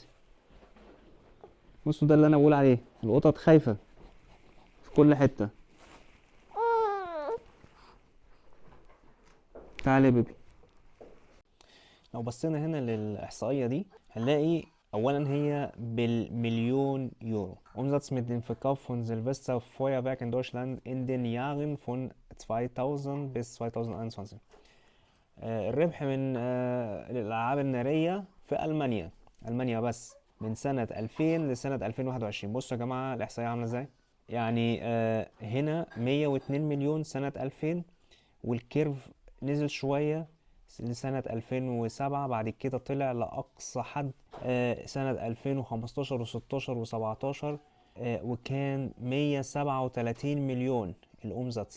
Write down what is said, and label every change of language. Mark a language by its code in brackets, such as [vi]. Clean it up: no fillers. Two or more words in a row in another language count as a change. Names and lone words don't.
[ar] بصوا ده اللي انا بقول عليه، القطط خايفه في كل حته. تعالي يا بيبي. لو بصينا هنا للإحصائية دي هنلاقي أولا هي بالمليون يورو. [de] Umsatz mit dem Verkauf von Silvesterfeuerwerk in Deutschland in den Jahren von 2000 bis 2021. [ar] الربح من الألعاب النارية في ألمانيا بس من سنة 2000 لسنة 2021. بصوا يا جماعة الإحصائية عاملة ازاي. يعني هنا 102 مليون سنة 2000، والكيرف نزل شوية لسنة 2007، بعد كده طلع لأقصى حد سنة 2015 و16 و17، وكان 137 مليون الأومزاتس.